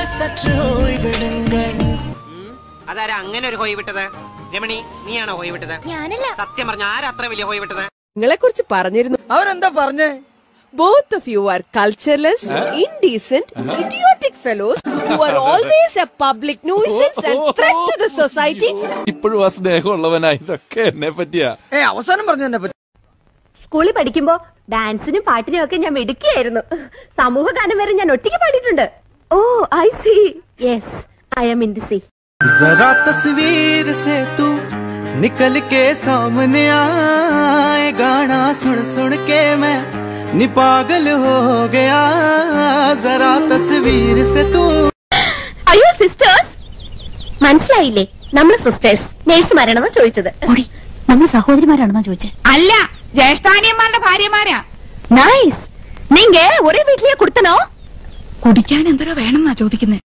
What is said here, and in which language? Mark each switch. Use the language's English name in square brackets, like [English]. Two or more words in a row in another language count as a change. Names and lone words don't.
[Malayalam] അതാരാ അങ്ങനെ ഒരു ഹോയ് വിട്ടത്? രമണി, നീയാണോ ഹോയ് വിട്ടത്? ഞാനല്ല. സത്യം പറഞ്ഞ ആരാ അത്ര വലിയ ഹോയ് വിട്ടത്? നിങ്ങളെ കുറിച്ച് പറഞ്ഞിരുന്നു. അവരെന്താ പറഞ്ഞേ? [English] Both of you are cultureless, indecent, idiotic fellows who are always a public nuisance and threat to the society. [Malayalam] ഇപ്പോഴും ആ സ്നേഹമുള്ളവനാ. ഇതൊക്കെ എന്നെ പറ്റിയാ. അവസാനം പറഞ്ഞതിനെ പറ്റി. സ്കൂളിൽ പഠിക്കുമ്പോ ഡാൻസിനും പാട്ടിനും ഒക്കെ ഞാൻ മിടുക്കിയായിരുന്നു. സമൂഹ ഗാനം വരെ ഞാൻ ഒറ്റയ്ക്ക് പാടിയിട്ടുണ്ട്. [English] Oh I see. Yes, I am in the sea. [Hindi] जरा तस्वीर से तू निकल के सामने आए, गाना सुन सुन के मैं नी पागल हो गया. जरा तस्वीर से तू. [Malayalam] അയ്യോ സിസ്റ്റേഴ്സ്, മനസ്സിലായില്ലേ? നമ്മൾ സിസ്റ്റേഴ്സ് നേഴ്സുമാരാണെന്നാ ചോദിച്ചത്. നമ്മൾ സഹോദരിമാരാണെന്നാ ചോദിച്ചത്. അല്ല, ജ്യേഷ്ഠാനിയന്മാരുടെ ഭാര്യമാരാ. [Tamil] നൈസ്. நீங்க ஒரே வீட்டிலே கொடுத்தனோ? [Malayalam] കുടിക്കാൻ എന്തോരോ വേണമെന്നാ ചോദിക്കുന്നത്.